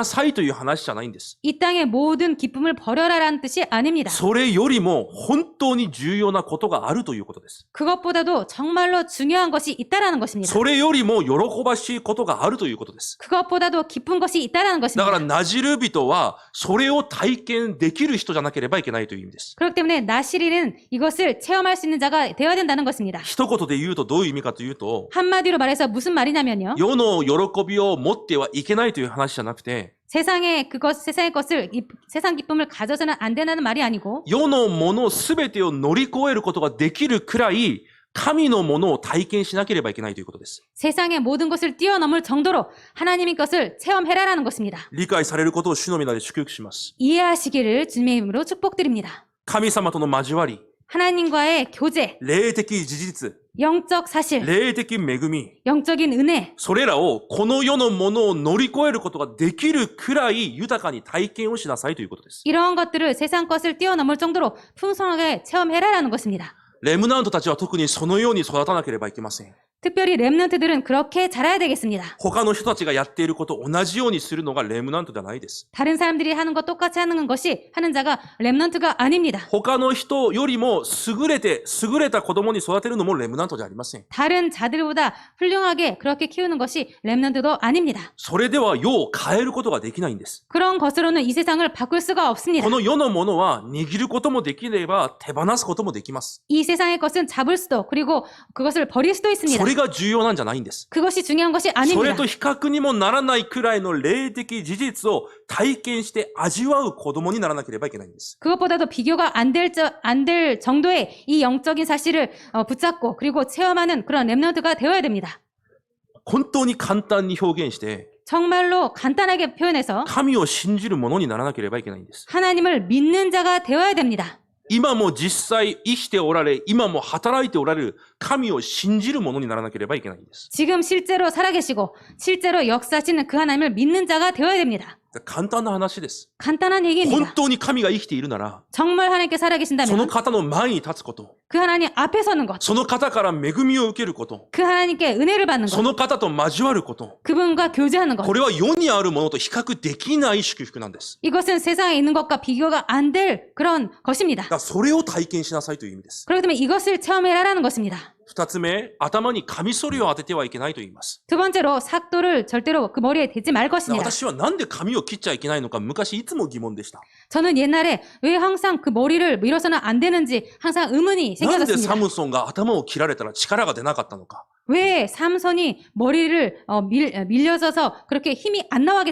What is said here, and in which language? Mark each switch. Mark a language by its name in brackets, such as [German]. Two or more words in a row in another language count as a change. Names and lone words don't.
[Japanese] この地上にある喜びを全部捨てなさいという話じゃないんです。す。 [Korean] 이 땅의 모든 기쁨을 버려라라는 뜻이 아닙니다. [Japanese] それよりも本当に重要なことがあるということです。 [Korean] 그것보다도 정말로 중요한 것이 있다라는 것입니다. [Japanese] それよりも喜ばしいことがあるということです。 [Korean] 그것보다도 기쁜 것이 있다라는 [Japanese] だから [Korean] 것입니다. [Japanese] ナジル人はそれを体験できる人じゃなければいけないという意味です。 [Korean] 그렇기 때문에 나시리는 이것을 체험할 수 있는 자가 되어야 된다는 것입니다. [Japanese] 一言で言うとどういう意味かというと、 [Korean] 한마디로 말해서 무슨 말이냐면요. [Japanese] 世の喜びを持ってはいけないという話じゃなくて、 [Korean] 세상의 것을 세상 기쁨을 가져서는 안 된다는 말이 아니고 [Japanese] 世のものすべてを乗り越えることができるくらい、神のものを体験しなければいけないということです。 [Korean] 세상의 모든 것을 뛰어넘을 정도로 하나님의 것을 체험해라라는 것입니다. [Japanese] 理解されることを主の皆で祝福します。 [Korean] 이해하시기를 주님의 이름으로 축복드립니다. [Japanese] 神様との交わり、 [Korean] 하나님과의 교제, [Japanese] 霊的事実、 [Korean] 영적 사실, [Japanese] 霊的恵み、 [Korean] 영적인 은혜, [Japanese] それらをこの世のものを乗り越えることができるくらい豊かに体験をしなさいということです。 [Korean] 이러한 것들을 세상 것을 뛰어넘을 정도로 풍성하게 체험해라라는 것입니다. [Japanese] レムナントたちは特にそのように育たなければいけません。 [Korean] 특별히 렘넌트들은 그렇게 자라야 되겠습니다. [Japanese] 他の人たちがやっていることを同じようにするのがレムナントではないです。 [Korean] 다른 사람들이 하는 것 똑같이 하는 것이 하는 자가 렘넌트가 아닙니다. [Japanese] 他の人よりも優れた子供に育てるのもレムナントじゃありません。 [Korean] 다른 자들보다 훌륭하게 그렇게 키우는 것이 렘넌트도 아닙니다. [Japanese] それでは世を変えることができないんです。 [Korean] 그런 것으로는 이 세상을 바꿀 수가 없습니다. [Japanese] この世のものは握ることもできれば手放すこともできます。 [Korean] 이 세상의 것은 잡을 수도 그리고 그것을 버릴 수도 [Japanese] そ [Korean] 있습니다. [Japanese] れが重要なんじゃないんです。 [Korean] 그것이 중요한 것이 [Japanese] それ [Korean] 아닙니다. [Japanese] と比較にもならないくらいの霊的事実を体験して味わう子供にならなければいけないんです。 [Korean] 그것보다도 비교가 안 될 정도의 이 영적인 사실을 붙잡고 그리고 체험하는 그런 렘넌트가 되어야 됩니다. [Japanese] 本当に簡単に表現して [Korean] 정말로 간단하게 표현해서 [Japanese] 神を信じる者にならなければいけないんです。 [Korean] 하나님을 믿는 자가 되어야 됩니다. [Japanese] 今も実際生きておられ、今も働いておられる神を信じる者にならなければいけないんです。 [Korean] 지금 실제로 살아계시고 실제로 역사하시는 그 하나님을 믿는 자가 되어야 됩니다. [Japanese] 簡単な話です。 [Korean] 간단한 [Japanese] 本 [Korean] 얘기입니다. [Japanese] 当に神が生きているなら、 [Korean] 정말 하나님께 [Japanese] その [Korean] 살아계신다면 [Japanese] 方の前に立つこと、 [Korean] 그 하나님 앞에 서는 것, [Japanese] その方から恵みを受けること、 [Korean] 그 하나님께 은혜를 받는 [Japanese] そ [Korean] 것, [Japanese] の方と交わること、 [Korean] 그분과 교제하는 것. [Japanese] これは世にあるものと比較できない祝福なんです。 [Korean] 이것은 세상에 있는 것과 비교가 안 될 그런 것입니다. [Japanese] だからそれを体験しなさいという意味です。 [Korean] 그렇기 때문에 이것을 체험해라라는 것입니다. [Japanese] 二つ目、頭にカミソリを当ててはいけないと言います。 [Korean] 두 번째로 삭도를 절대로 그 머리에 대지 말 것입니다. [Japanese] 私はなんで髪を切っちゃいけないのか昔いつも疑問でした。 [Korean] 저는 옛날에 왜 항상 그 머리를 밀어서는 안 되는지 항상 의문이 [Japanese] なんで [Korean] 생겨졌습니다. [Japanese] サムソンが頭を切られたら力が出なかったのか。 [Korean] 왜 삼손이 머리를 밀려져서 그렇게 힘이 안 나가게